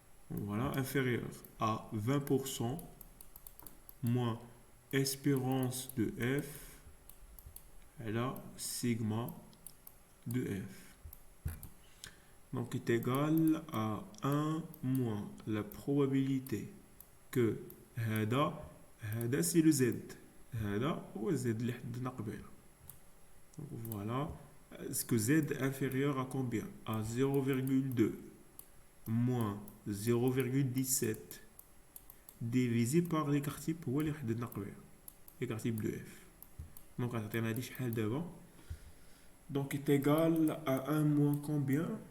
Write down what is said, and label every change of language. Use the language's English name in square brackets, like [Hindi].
[French] Voilà, inférieur à 20% moins espérance de f, et là, sigma de f. Donc est égal à 1 moins la probabilité que [Arabic] هذا [French] c'est le Z. [Arabic] هذا هو Z اللي حددنا قبيله. [French] Donc voilà. Est-ce que Z est inférieur à combien? À 0,2 moins 0,17 divisé par l'écart type [Arabic] هو اللي حددنا قبيله. [French] L'écart type de F. Donc [Arabic] غتعطينا هادي شحال دابا؟ [French] Donc est égal à 1 moins combien?